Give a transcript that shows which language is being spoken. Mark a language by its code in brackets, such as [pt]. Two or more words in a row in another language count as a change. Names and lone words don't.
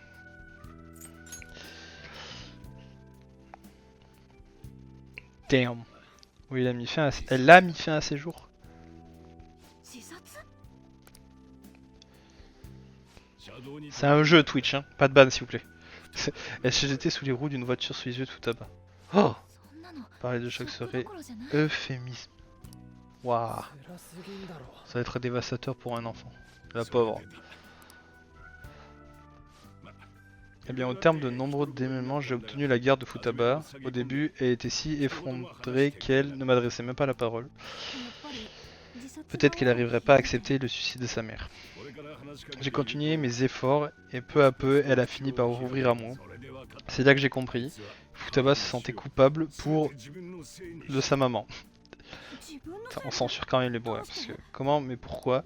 [fr] Damn. Oui, elle a mis fin à ses jours. [ja] 自殺 [fr] C'est un jeu Twitch, hein. Pas de ban s'il vous plaît. Elle s'est jetée sous les roues d'une voiture sous les yeux de Futaba. Oh! [ja] そんなの [fr] Parler de choc [ja] それ [fr] serait [ja] どころじゃない [fr] euphémisme. Waouh. Ça va être dévastateur pour un enfant. La pauvre. Eh bien, au terme de nombreux démêlements, j'ai obtenu la garde de Futaba. Au début, elle était si effondrée qu'elle ne m'adressait même pas la parole. [ja] やっぱり自殺 [fr] Peut-être qu'elle n'arriverait pas à accepter le suicide de sa mère. J'ai continué mes efforts et peu à peu, elle a fini par ouvrir à moi. C'est là que j'ai compris. Futaba se sentait coupable de sa maman. [ja] 自分の [fr] Enfin, on censure quand même les mots, hein, parce que comment, mais pourquoi?